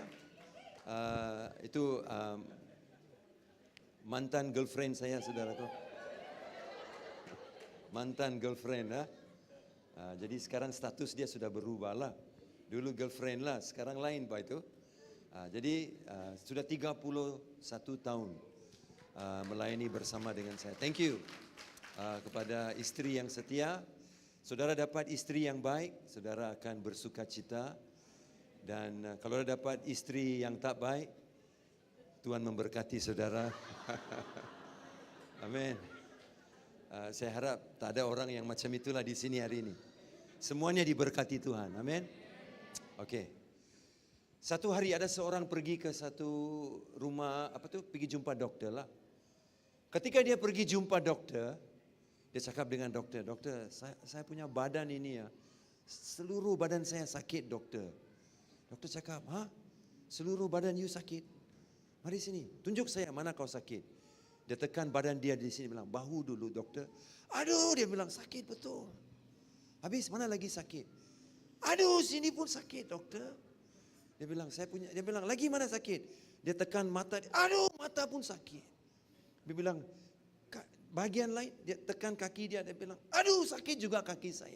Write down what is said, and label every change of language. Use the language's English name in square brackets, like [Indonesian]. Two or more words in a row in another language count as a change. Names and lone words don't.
[Malay] Itu mantan girlfriend saya, saudaraku. Mantan girlfriend. Jadi sekarang status dia sudah berubah lah. Dulu girlfriend lah, sekarang lain Pak itu. Jadi sudah 31 tahun melayani bersama dengan saya. [English] Thank you [Malay] kepada istri yang setia. Saudara dapat istri yang baik, saudara akan bersuka cita. Dan kalau dapat istri yang tak baik, Tuhan memberkati saudara. Amin. Saya harap tak ada orang yang macam itulah di sini hari ini. Semuanya diberkati Tuhan. Amin. Okey. Satu hari ada seorang pergi ke satu rumah, pergi jumpa doktor lah. Ketika dia pergi jumpa doktor, Dia cakap dengan doktor, doktor saya punya badan ini ya, seluruh badan saya sakit doktor. Doktor cakap, seluruh badan you sakit? Mari sini, tunjuk saya mana kau sakit. Dia tekan badan dia di sini, bilang, bahu dulu doktor. Aduh, dia bilang sakit betul. Habis mana lagi sakit? Aduh, sini pun sakit doktor. Dia bilang, dia bilang, lagi mana sakit? Dia tekan mata, aduh mata pun sakit. Dia bilang, bagian lain, dia tekan kaki dia bilang, aduh sakit juga kaki saya.